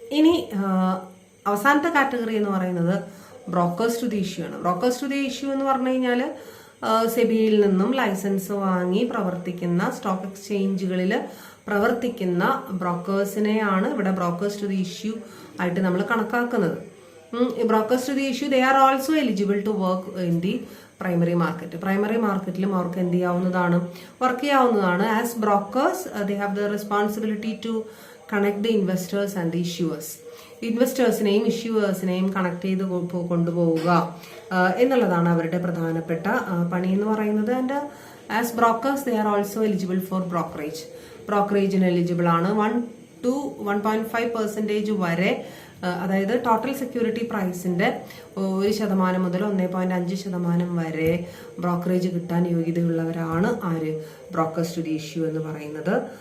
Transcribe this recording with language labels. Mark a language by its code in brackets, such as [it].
[ml] ഇനി അവസാനത്തെ കാറ്റഗറി എന്ന് പറയുന്നത് ബ്രോക്കേഴ്സ് ടു ദി ഇഷ്യൂ ആണ്. ബ്രോക്കേഴ്സ് ടു ദി ഇഷ്യൂ എന്ന് പറഞ്ഞു കഴിഞ്ഞാൽ സെബിയിൽ നിന്നും ലൈസൻസ് വാങ്ങി പ്രവർത്തിക്കുന്ന സ്റ്റോക്ക് എക്സ്ചേഞ്ചുകളിൽ പ്രവർത്തിക്കുന്ന ബ്രോക്കേഴ്സിനെയാണ് ഇവിടെ ബ്രോക്കേഴ്സ് ടു ദി ഇഷ്യൂ ആയിട്ട് നമ്മൾ കണക്കാക്കുന്നത്. [en] Brokers to the issue, they are also eligible to work in the primary market. [ml] Primary marketലും അവർക്ക് എന്ത് ചെയ്യാവുന്നതാണ്, വർക്ക് ചെയ്യാവുന്നതാണ്. [en] As brokers they have the responsibility to connect the investors and the issuers. [ml] ഇൻവെസ്റ്റേഴ്സിനെയും ഇഷ്യൂവേഴ്സിനെയും connect ചെയ്ത് കൊണ്ടുപോവുക എന്നുള്ളതാണ് അവരുടെ പ്രധാനപ്പെട്ട പണി എന്ന് പറയുന്നത്. [en] And as brokers they are also eligible for brokerage. [ml] ബ്രോക്കറേജിന് eligible ആണ്. 1 to 1.5% വരെ, അതായത് ടോട്ടൽ സെക്യൂരിറ്റി പ്രൈസിന്റെ 1% മുതൽ 1.5% വരെ ബ്രോക്കറേജ് കിട്ടാൻ യോഗ്യതയുള്ളവരാണ് ആര്, ബ്രോക്കേഴ്സ് ടു ദി ഇഷ്യൂ എന്ന് പറയുന്നത്.